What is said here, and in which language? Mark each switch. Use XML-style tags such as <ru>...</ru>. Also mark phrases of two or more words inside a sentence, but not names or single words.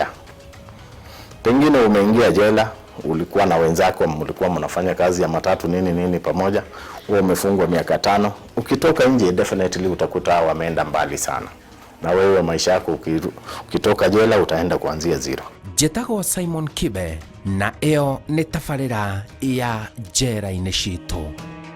<sw>Pengine umeingia jela, ulikuwa na wenzako, mlikuwa mnafanya kazi ya matatu nini pamoja, wewe umefungwa miaka 5. Ukitoka nje definitely utakuta wameenda mbali sana. Na wewe maisha yako ukitoka jela utaenda kuanzia zero.</sw> <ki>Njĩtagwo Simon Kibe na ĩyo nĩ tabarĩra ya njera-inĩ citũ.</ki>